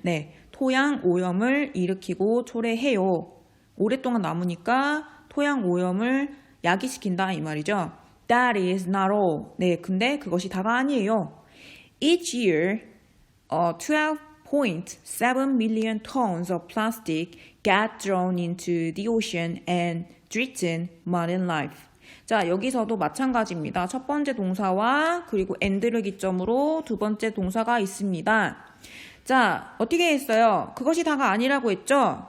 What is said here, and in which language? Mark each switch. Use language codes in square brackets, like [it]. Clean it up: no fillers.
[ko] 네, 토양 오염을 일으키고 초래해요. 오랫동안 남으니까 토양 오염을 야기시킨다 이 말이죠. [en] That is not all. [ko] 네, 근데 그것이 다가 아니에요. [en] Each year 12.7 million tons of plastic get thrown into the ocean and threaten marine life. [ko] 자, 여기서도 마찬가지입니다. 첫 번째 동사와 그리고 and를 기점으로 두 번째 동사가 있습니다. 자, 어떻게 했어요? 그것이 다가 아니라고 했죠?